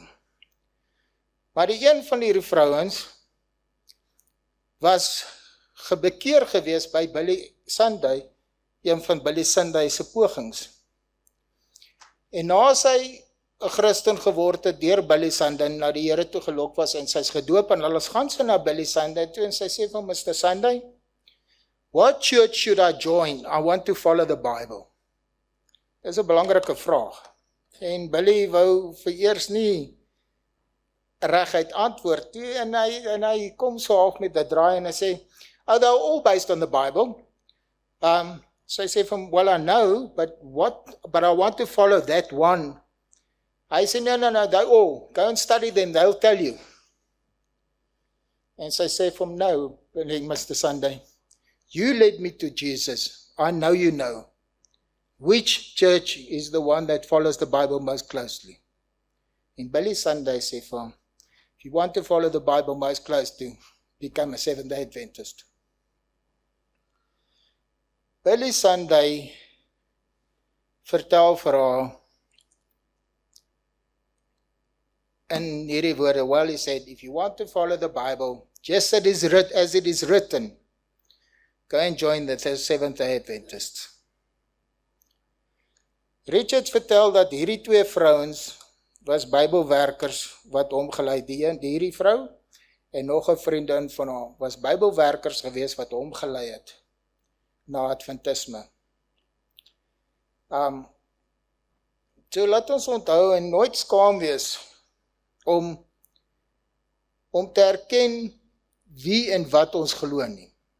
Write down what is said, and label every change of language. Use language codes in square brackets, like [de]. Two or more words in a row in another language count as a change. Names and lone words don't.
[af] Maar die een van hierdie vrouens was gebekeer gewees by Billy Sunday, een van Billy Sunday se pogings. En na sy 'n Christen geword het deur Billy Sunday, na die Here toe gelok was en sy's gedoop en hulle gaan sy na Billy Sunday toe en sy sê vir Mr. [en] Sunday, what church should I join? I want to follow the Bible. [af] Dis 'n belangrike vraag. En Billy wou vereers nie reguit antwoord toe en hy kom so half met 'n draai en hy sê, [en] oh, they're all based on the Bible. [af] So hy sê vir hom, [en] well, I know, but I want to follow that one. [af] Hy sê, [en] no, they all, go and study them, they'll tell you. [af] En sy sê vir hom, [en] no, Mr. Sunday, you led me to Jesus, I know you know. Which church is the one that follows the Bible most closely? [af] En Billy Sunday sê vir hom, [en] if you want to follow the Bible most closely, become a Seventh-day Adventist. [af] Billy Sunday vertel vir haar in hierdie woorde, [en] well, he said, if you want to follow the Bible, just as it is written, go and join the Seventh-day Adventists. [af] Richard vertel dat hierdie 2 vrouens was Bybelwerkers wat hom gelei het. Hierdie vrou en nog 'n vriendin van haar was Bybelwerkers gewees wat hom gelei het na Adventisme. So laat ons onthou en nooit skaam wees om te erken wie en wat ons glo nie.